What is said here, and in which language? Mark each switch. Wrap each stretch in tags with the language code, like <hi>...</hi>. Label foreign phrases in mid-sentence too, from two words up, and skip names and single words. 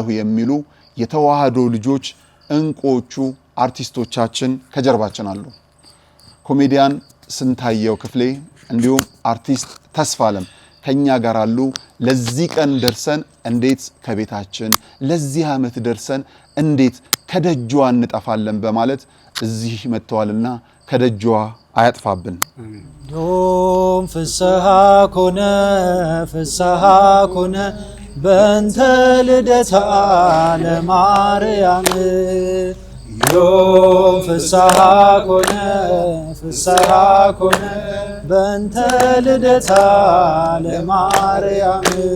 <am>የሚሉ የተዋህዶ ልጆች እንቁዎቹ አርቲስቶቻችን ከጀርባችን አሉ። ኮሜዲያን ስንታየው ክፍሌ እንዲሁም አርቲስት ተስፋለም ከኛ ጋር አሉ። ለዚህ ቀን ደርሰን እንዴት ከቤታችን ለዚህ ዓመት ደርሰን እንዴት ከደጇ እንጠፋለን በማለት እዚህ መጥተዋልና ከደጇ አያጥፋብን።</am> <gez>ዮም ፍስሐ ኮነ ፍስሐ ኮነ በእንተ ልደታ ለማርያም ዮም ፍስሐ ኮነ ፍስሐ ኮነ በእንተ ልደታ ለማርያም</gez>